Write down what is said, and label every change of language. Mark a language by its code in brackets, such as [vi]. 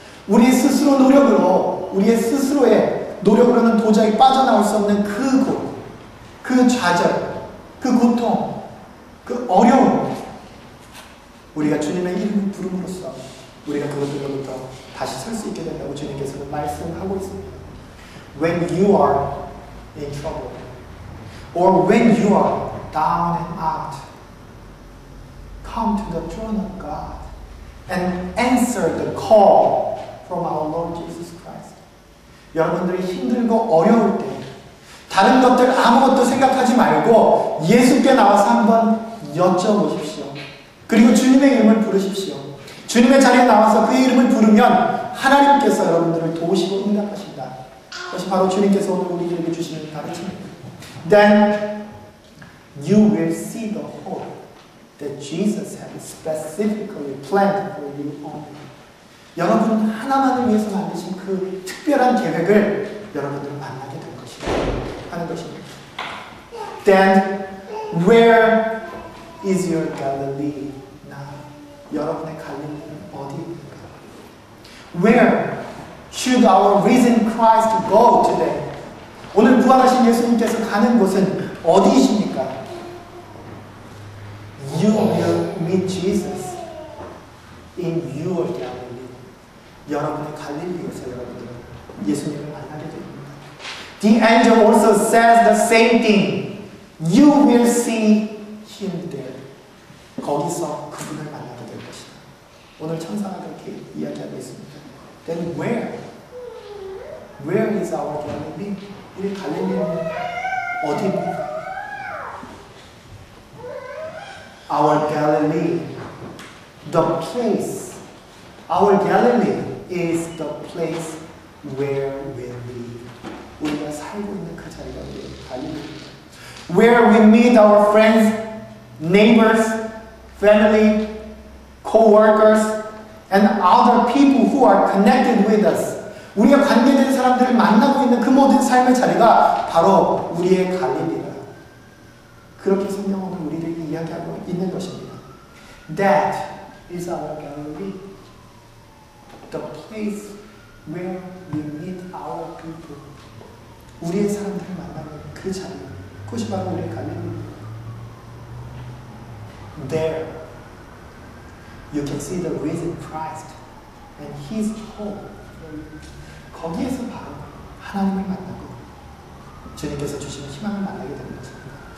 [ko] 우리 스스로 노력으로, 우리의 스스로의 노력으로는 도저히 빠져나올 수 없는 그 곳, 그 좌절, 그 고통, 그 어려움, 우리가 주님의 이름을 부름으로써 우리가 그것들로부터 다시 설 수 있게 된다고 주님께서는 말씀하고 있습니다. [en] When you are in trouble, or when you are down and out, come to the throne of God and answer the call from our Lord Jesus Christ. [ko] 여러분들이 힘들고 어려울 때 다른 것들 아무것도 생각하지 말고 예수께 나와서 한번 여쭤보십시오. 그리고 주님의 이름을 부르십시오. 주님의 자리에 나와서 그 이름을 부르면 하나님께서 여러분들을 도우시고 응답하신다. 그것이 바로 주님께서 오늘 우리에게 주시는 가르침입니다. [en] Then you will see the hope that Jesus has specifically planned for you only. [ko] 여러분 하나만을 위해서 만드신 그 특별한 계획을 여러분들은 만나게 될 것이다 하는 것입니다. [en] Then where is your Galilee now? [ko] 여러분의 갈릴리는 어디입니까? [en] Where should our risen Christ go today? [ko] 오늘 부활하신 예수님께서 가는 곳은 어디이십니까? [en] You will meet Jesus in your Galilee. [ko] 여러분의 갈릴리에서 여러분들은 예수님을 만나게 됩니다. [en] The angel also says the same thing. You will see him there. [ko] 거기서 그분을 만나게 될 것이다. 오늘 천사가 그렇게 이야기하고 있습니다. [en] Then where? Where is our Galilee? [ko] 우리 갈릴리는 어디입니까? [en] Our Galilee, the place. Our Galilee is the place where we live. [ko] 우리가 살고 있는 그 자리가 우리의 갈릴리입니다. [en] Where we meet our friends, neighbors, family, co-workers, and other people who are connected with us. [ko] 우리가 관계된 사람들을 만나고 있는 그 모든 삶의 자리가 바로 우리의 갈릴리다. 그렇게 성경은 우리에게 이야기하고 있는 것입니다. [en] That is our Galilee. The place where we meet our people. [ko] 우리의 사람들을 만나는 그 자리. 그것이 바로 우리의 갈릴리입니다. [en] There you can see the risen Christ and His hope. [ko] 거기에서 바로 하나님을 만나고 주님께서 주시는 희망을 만나게 되는 것입니다.